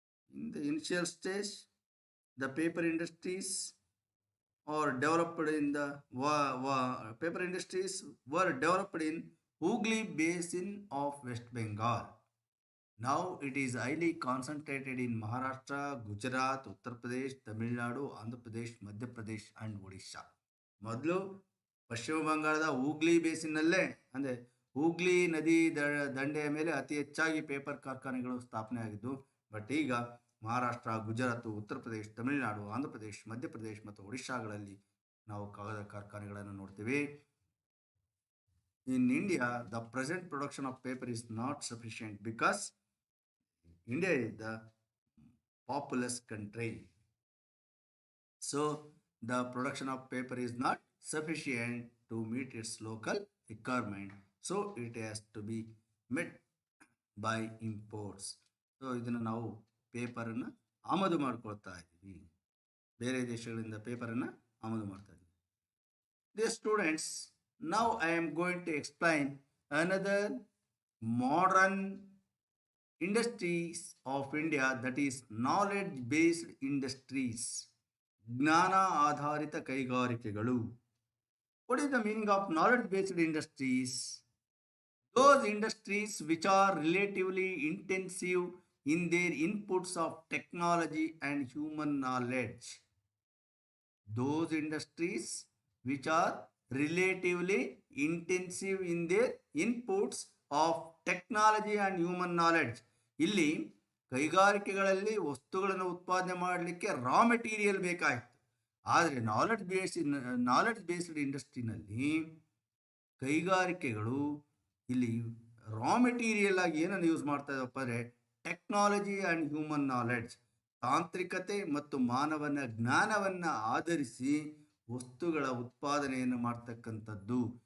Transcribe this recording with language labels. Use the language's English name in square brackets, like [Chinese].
[English] In the initial stage, the paper industries are developed in the paper industries were developed in Hooghly Basin of West Bengal. Now it is highly concentrated in Maharashtra, Gujarat, Uttar Pradesh, Tamil Nadu, Andhra Pradesh, Madhya Pradesh and Odisha. [Kannada] ಮೊದಲು ಪಶ್ಚಿಮ ಬಂಗಾಳದ ಹೂಗ್ಲಿ ಬೇಸಿನಲ್ಲೇ, ಅಂದರೆ ಹೂಗ್ಲಿ ನದಿ ದಂಡೆಯ ಮೇಲೆ ಅತಿ ಹೆಚ್ಚಾಗಿ paper ಕಾರ್ಖಾನೆಗಳು ಸ್ಥಾಪನೆ ಆಗಿದ್ದು. ಬಟ್ ಈಗ ಮಹಾರಾಷ್ಟ್ರ, ಗುಜರಾತ್, ಉತ್ತರ ಪ್ರದೇಶ್, ತಮಿಳುನಾಡು, ಆಂಧ್ರ ಪ್ರದೇಶ್, ಮಧ್ಯಪ್ರದೇಶ್ ಮತ್ತು ಒಡಿಶಾಗಳಲ್ಲಿ ನಾವು ಕಾಗದ ಕಾರ್ಖಾನೆಗಳನ್ನು ನೋಡ್ತೀವಿ. [English] In India, the present production of paper is not sufficient because India is the populous country. So the production of paper is not sufficient to meet its local requirement. So it has to be met by imports. [Kannada] So ಇದನ್ನು ನಾವು ಪೇಪರನ್ನು ಆಮದು ಮಾಡ್ಕೊಳ್ತಾ ಇದ್ದೀವಿ, ಬೇರೆ ದೇಶಗಳಿಂದ ಪೇಪರನ್ನು ಆಮದು ಮಾಡ್ತಾ ಇದ್ದೀವಿ. [English] Dear students, now I am going to explain another modern industries of India, that is knowledge based industries. [Kannada] ಜ್ಞಾನ ಆಧಾರಿತ ಕೈಗಾರಿಕೆಗಳು. [English] What is the meaning of knowledge based industries? Those industries which are relatively intensive in their inputs of technology and human knowledge. Those industries which are relatively intensive in their inputs of technology and human knowledge. [Kannada] ಇಲ್ಲಿ ಕೈಗಾರಿಕೆಗಳಲ್ಲಿ ವಸ್ತುಗಳನ್ನು ಉತ್ಪಾದನೆ ಮಾಡಲಿಕ್ಕೆ raw material ಬೇಕಾಯಿತು. ಆದರೆ knowledge based ಇಂಡಸ್ಟ್ರಿನಲ್ಲಿ ಕೈಗಾರಿಕೆಗಳು ಇಲ್ಲಿ raw material ಆಗಿ ಏನನ್ನು ಯೂಸ್ ಮಾಡ್ತಾ ಇದ್ದಪ್ಪ ಅಂದರೆ [English] technology and human knowledge, [Kannada] ತಾಂತ್ರಿಕತೆ ಮತ್ತು ಮಾನವನ ಜ್ಞಾನವನ್ನು ಆಧರಿಸಿ ವಸ್ತುಗಳ ಉತ್ಪಾದನೆಯನ್ನು ಮಾಡ್ತಕ್ಕಂಥದ್ದು.